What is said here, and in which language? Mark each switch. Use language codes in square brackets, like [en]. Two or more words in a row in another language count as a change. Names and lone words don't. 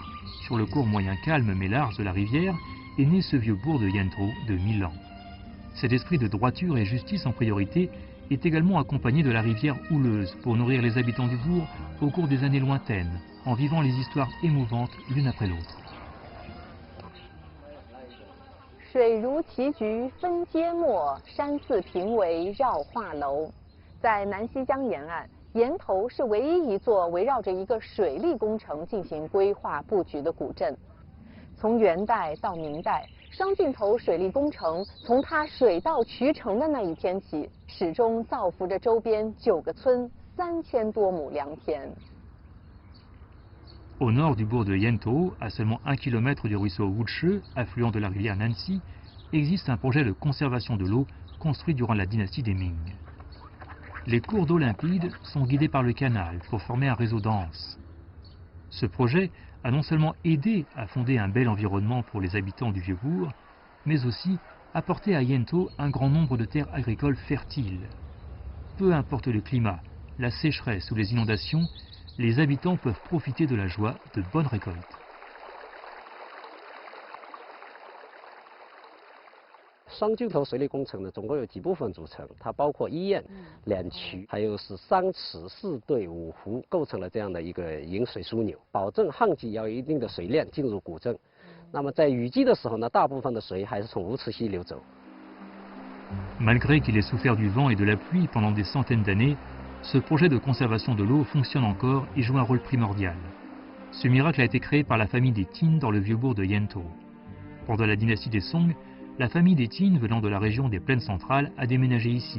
[fr] Sur le cours moyen calme mais large de la rivière, est né ce vieux bourg de Yantou de 1000 ans. Cet esprit de droiture et justice en priorité est également accompagné de la rivière houleuse pour nourrir les habitants du bourg au cours des années lointaines, en vivant les histoires émouvantes l'une après l'autre. [zh] 水如棋局分阶末，山寺平围绕画楼。在南溪江沿岸，岩头是唯一一座围绕着一个水利工程进行规划布局的古镇。从元代到明代，双镜头水利工程从它水到渠成的那一天起，始终造福着周边9个村、3000多亩良田。 [fr] Au nord du bourg de Yantou, à seulement 1 km du ruisseau Wuche, affluent de la rivière Nancy, existe un projet de conservation de l'eau construit durant la dynastie des Ming. Les cours d'eau limpides sont guidés par le canal pour former un réseau dense. Ce projet a non seulement aidé à fonder un bel environnement pour les habitants du Vieux-Bourg, mais aussi apporté à Yantou un grand nombre de terres agricoles fertiles. Peu importe le climat, la sécheresse ou les inondations, les habitants peuvent profiter de la joie de bonnes récoltes. [zh] 双镜头水利工程呢，总共有几部分组成，它包括1堰、2渠，还有是3池、4对、5湖，构成了这样的一个引水枢纽，保证旱季要有一定的水量进入古镇。那么在雨季的时候呢，大部分的水还是从无池溪流走。 [fr] Malgré qu'il ait souffert du vent et de la pluie pendant des centaines d'années, ce projet de conservation de l'eau fonctionne encore et joue un rôle primordial. Ce miracle a été créé par la famille des Qin dans le vieux bourg de Yantou. Pendant la dynastie des Song, la famille des Qin venant de la région des plaines centrales a déménagé ici.